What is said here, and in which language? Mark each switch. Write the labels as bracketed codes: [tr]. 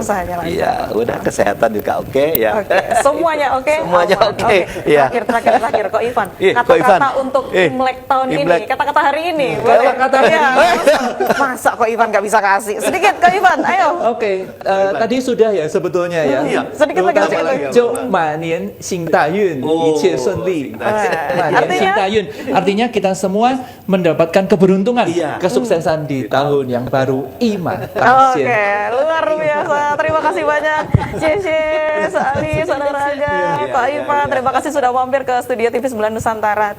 [id] Usahanya lancar. Iya, udah kesehatan juga oke ya. Oke, semuanya oke. Semuanya Aman. oke, ya. Terakhir, Kok Ivan. Ko Ivan. Kata-kata untuk Eh, Imlek tahun Imlek. ini, kata-kata hari ini. Boleh? Kata-kata hari Iya. ini. Masa Kok Ivan nggak bisa kasih? Sedikit, Kok Ivan, ayo. Oke, tadi sudah ya sebetulnya ya. Iya. Sedikit lagi, sedikit lagi. [zh] 就马年行大运，一切顺利。马年行大运 [id] artinya kita semua mendapatkan keberuntungan, Iya. kesuksesan di tahun yang baru. Iman. Oke, luar biasa. Terima kasih banyak, Cece, Sali, Saudara Raga, Kak Ivan. Terima kasih sudah mampir ke studio TV 9 Nusantara.